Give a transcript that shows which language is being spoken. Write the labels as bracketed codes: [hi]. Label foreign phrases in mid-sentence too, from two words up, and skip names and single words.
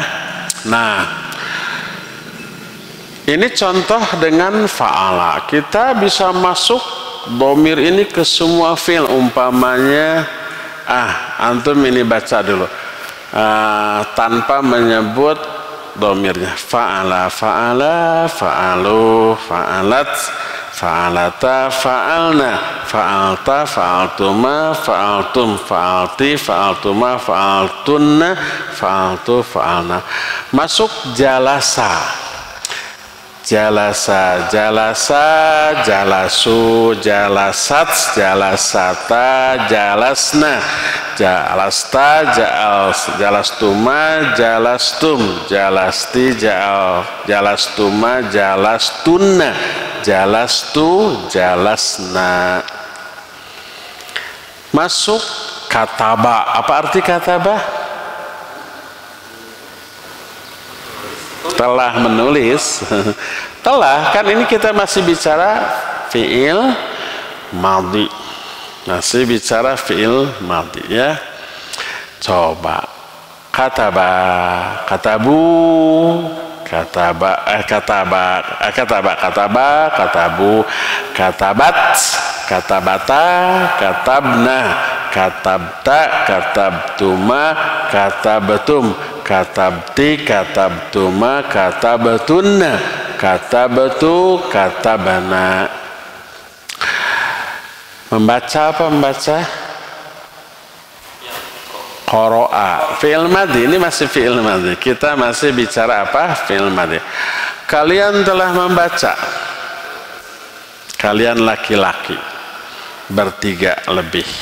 [id] Nah, ini contoh dengan fa'ala. Kita bisa masuk dhamir ini ke semua fi'il. Umpamanya, antum ini baca dulu. Tanpa menyebut dhamirnya. [ar] فعل فعلا فعلوا, فعلت فعلتا فعلن فعلت فعلتما فعلتم فعلت فعلتما فعلتن فعلت فعلنا. [id] Masuk jalasa. [ar] جلس جلسا جلسوا جلست جلستا جلسن جلست جلستما جلستم جلست جلستما جلستن جلست جلسنا. [id] Masuk kataba. Apa arti kataba? Telah menulis. Telah, kan ini kita masih bicara [ar] فعل ماض. [id] Masih bicara [ar] فعل ماض [id] ya. [ar] Coba كتب كتبوا كتبا كتبوا كتبت كتبتا كتبن كتبت كتبتما كتبتم كتبت كتبتما كتبتن كتبت كتبنا. [id] Membaca apa membaca? Qoro'a. [ar] فعل ماض, [id] ini masih [ar] فعل ماض. [id] Kita masih bicara apa? [ar] فعل ماض. [id] Kalian telah membaca. Kalian laki-laki bertiga lebih.